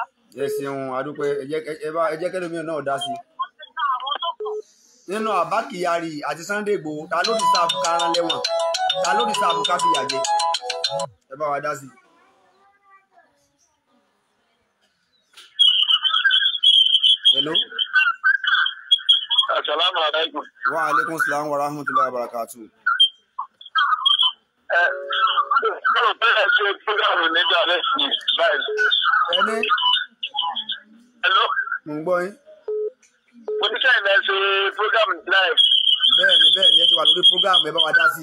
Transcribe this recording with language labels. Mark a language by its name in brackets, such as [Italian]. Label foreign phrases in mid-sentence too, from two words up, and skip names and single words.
[Yoruba] Ẹ ṣeun adúpẹ́ ẹ jẹ́ kẹ́lómi náà dá sí. Nínú Abba Kyari àti Sunday Igboho ta ló ti sáàbù káran lẹ́wọ̀n ta ló ti sáàbù ká fìyà jẹ ẹ bá wa dá sí. Hello. [Arabic] السلام عليكم. وعليكم السلام ورحمة الله وبركاته. [Yoruba] Yóò bẹ̀rẹ̀ sí fúgàmù nígbà lẹ́sìn báyìí. Ẹni. Hello. Mo ń gbọ́ yín. Mo ní sẹ́yìn náà ṣe fúgàmù live. Bẹ́ẹ̀ni ẹ ti wà lórí fúgàmù ẹ bá wa dá sí.